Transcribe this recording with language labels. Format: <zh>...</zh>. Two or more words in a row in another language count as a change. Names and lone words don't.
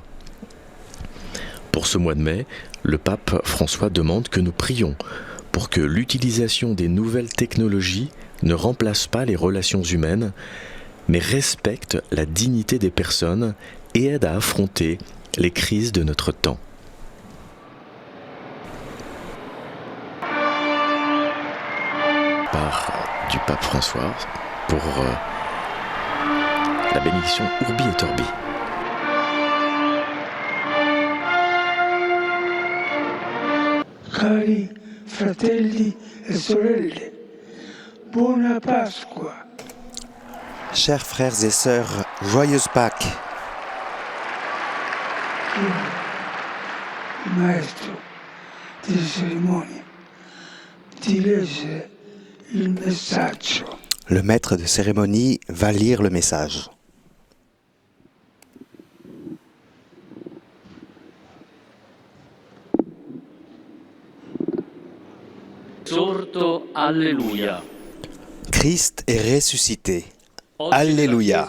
<fr>Pour ce mois de mai, le pape François demande que nous prions pour que l'utilisation des nouvelles technologies ne remplace pas les relations humaines, mais respecte la dignité des personnes et aide à affronter les crises de notre temps. Par du pape François pour la bénédiction Urbi et Orbi.</fr> <it>Cari fratelli e sorelle, buona Pasqua.</it> <fr>Chers frères et sœurs, joyeuse Pâques.</fr> <it>Il maestro delle cerimonie ti legge il messaggio.</it> <fr>Le maître de cérémonie va lire le message.</fr> <it>Sorto, Alleluia.</it> <fr>Christ est ressuscité. Alléluia.</fr>